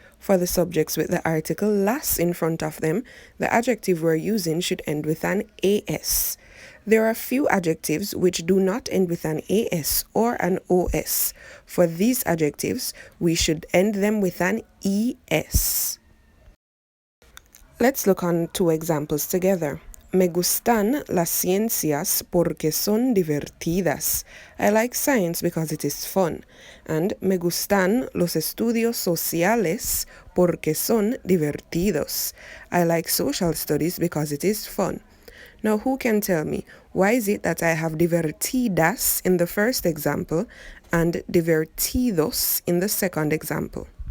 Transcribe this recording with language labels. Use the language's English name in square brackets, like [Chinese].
[English] For the subjects with the article las in front of them, the adjective we're using should end with an AS. There are few adjectives which do not end with an AS or an OS. For these adjectives, we should end them with an ES. Let's look on two examples together. [Spanish] Me gustan las ciencias porque son divertidas. [English] I like science because it is fun. And [Spanish] me gustan los estudios sociales porque son divertidos. [English] I like social studies because it is fun. Now, who can tell me why is it that I have divertidas in the first example and divertidos in the second example?